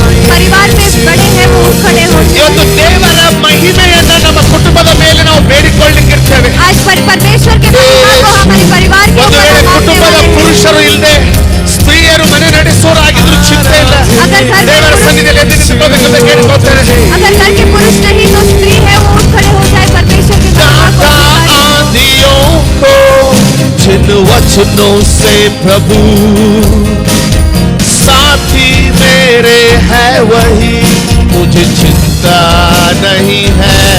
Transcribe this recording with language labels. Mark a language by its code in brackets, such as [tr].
[hi] परिवार में बड़े हैं वो खड़े हो. [kn] ಇವತ್ತು ದೇವರ ಮಹಿಮೆಯನ್ನ ನಮ್ಮ ಕುಟುಂಬದ ಮೇಲೆ ನಾವು ಬೇಡಿಕೊಳ್ಳಲಿಕ್ಕಿರ್ತೇವೆ. [hi] आज परमेश्वर के महिमा को हमारे परिवार के [kn] ಒಂದು ವೇಳೆ ಕುಟುಂಬದ ಪುರುಷರು ಇಲ್ಲದೆ ಸ್ತ್ರೀಯರು ಮನೆ ನಡೆಸೋರಾಗಿದ್ರು ಚಿಂತೆ ಇಲ್ಲ. ದೇವರ ಸನ್ನಿಧಿಯಲ್ಲಿ ಎದ್ದು ನಿಂತುಕೊಳ್ಳಬೇಕೆಂದು ಕೇಳಿಕೊಳ್ತೇನೆ. [hi] अगर घर के पुरुष नहीं तो स्त्री है वो उठ खड़े हो जाए परमेश्वर के दाता आंधियों को जिन वचनों से प्रभु साथी मेरे है वही, मुझे चिंता नहीं है।